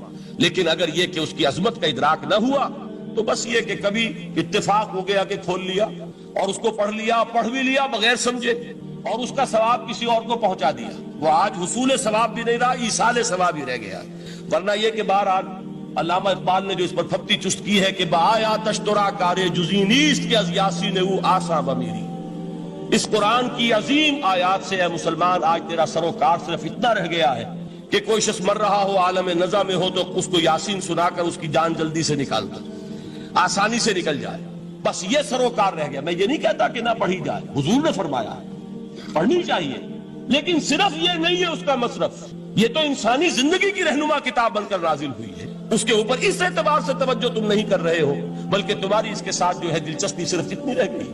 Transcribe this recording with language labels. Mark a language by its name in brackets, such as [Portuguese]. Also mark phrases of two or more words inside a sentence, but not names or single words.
[Urdu] لیکن اگر یہ کہ اس کی عظمت کا ادراک نہ ہوا تو بس یہ کہ کبھی اتفاق ہو گیا کہ کھول لیا اور اس کو پڑھ لیا، پڑھ بھی لیا بغیر سمجھے، اور اس کا ثواب کسی اور کو پہنچا دیا، وہ آج حصول ثواب بھی نہیں رہا، ایصال ثواب ہی رہ گیا۔ ورنہ یہ کہ بہرحال علامہ اقبال نے جو اس پر پھپتی چست کی ہے کہ [Persian] بآیا تشترا کارے جزی نیست کہ از یاسین او آسا و میری، [Urdu] اس قرآن کی عظیم آیات سے اے مسلمان آج تیرا سروکار صرف اتنا رہ گیا ہے کہ کوئی شخص مر رہا ہو، عالم نزع میں ہو، تو اس کو یاسین سنا کر اس کی جان جلدی سے نکال دو، آسانی سے نکل جائے، بس یہ سروکار رہ گیا۔ میں یہ نہیں کہتا کہ نہ پڑھی جائے، حضور نے فرمایا ہے پڑھنی چاہیے، لیکن صرف یہ نہیں ہے اس کا مصرف، یہ تو انسانی زندگی کی رہنما کتاب بن کر نازل ہوئی ہے، اس کے اوپر اس اعتبار سے توجہ تم نہیں کر رہے ہو، بلکہ تمہاری اس کے ساتھ جو ہے دلچسپی صرف اتنی رہ گئی۔